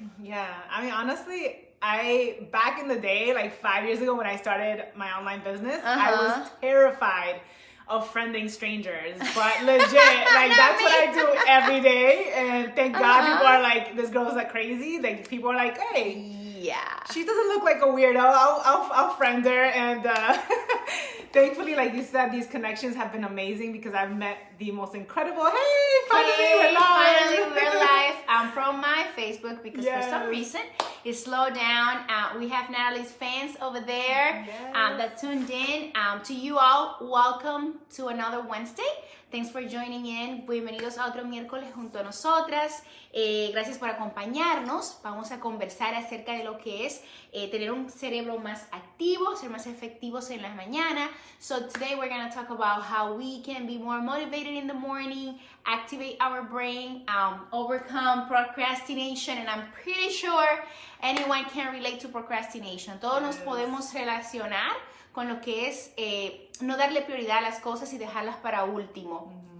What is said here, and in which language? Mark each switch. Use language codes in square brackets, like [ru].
[en] Yeah, I mean, honestly, back in the day, like 5 years ago when I started my online business, I was terrified of friending strangers, but legit, like that's what I do every day, and thank God people are like, this girl's like crazy, like people are like, hey, she doesn't look like a weirdo, I'll friend her, and thankfully, like you said, these connections have been amazing because I've met the most incredible, finally we're live. I'm from my Facebook because for some reason it slowed down. We have Natalie's fans over there that tuned in. To you all, welcome to another Wednesday. Thanks for joining in. [es] Bienvenidos a otro miércoles junto a nosotras. Gracias por acompañarnos. Vamos a conversar acerca de lo que es tener un cerebro más activo, ser más efectivos en las mañanas. [en] So today we're going to talk about how we can be more motivated in the morning, activate our brain, overcome procrastination, and I'm pretty sure anyone can relate to procrastination. [es] Todos nos podemos relacionar con lo que es no darle prioridad a las cosas y dejarlas para último.